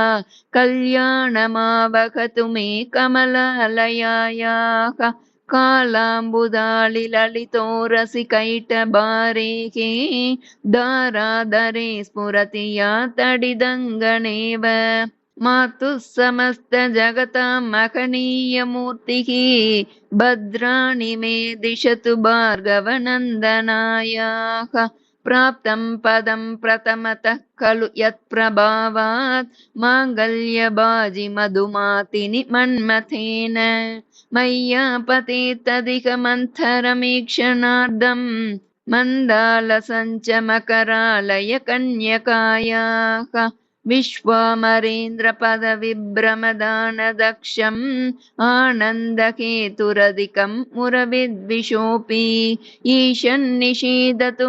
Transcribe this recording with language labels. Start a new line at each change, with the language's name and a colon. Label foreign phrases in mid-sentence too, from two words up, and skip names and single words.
Sanskrit: कल्याणमावहतु मे कमलालयायाः कालाम्बुदालि ललितोरसि कैटभारेः धाराधरे स्फुरति या तडिदङ्गनेव मातुः समस्त जगतां महनीय मूर्तिः भद्राणि मे दिशतु भार्गवनन्दनायाः प्राप्तं पदं प्रथमतः खलु यत्प्रभावात् माङ्गल्यबाजि मधुमातिनि मन्मथेन मय्या पतेत्तदिह मन्थरमीक्षणार्धम् मन्दालसञ्चमकरालय कन्यकायाः विश्वामरेन्द्रपदविभ्रमदानदक्षम् आनन्दहेतुरधिकम् मुरविद्विषोऽपि ईशन्निषीदतु